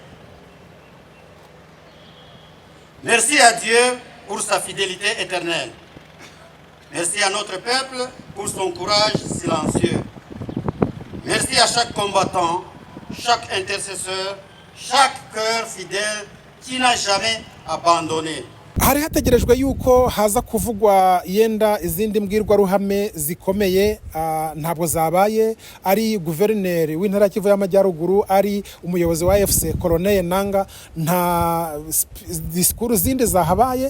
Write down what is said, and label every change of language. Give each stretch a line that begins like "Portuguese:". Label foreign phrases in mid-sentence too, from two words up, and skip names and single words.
French: Merci à Dieu pour sa fidélité éternelle. Merci à notre peuple pour son courage silencieux. Merci à chaque combattant, chaque intercesseur, chaque cœur fidèle qui n'a jamais abandonné.
Kinyarwanda: hari hategerejwe yuko haza kuvugwa yenda izindi mbwirwaruhame zikomeye, ntabwo zabaye. Ari guverineri w'intara Kivu y'Amajyaruguru, ari umuyobozi wa FC Colonel Nanga, nta disikuru zindi zahabaye.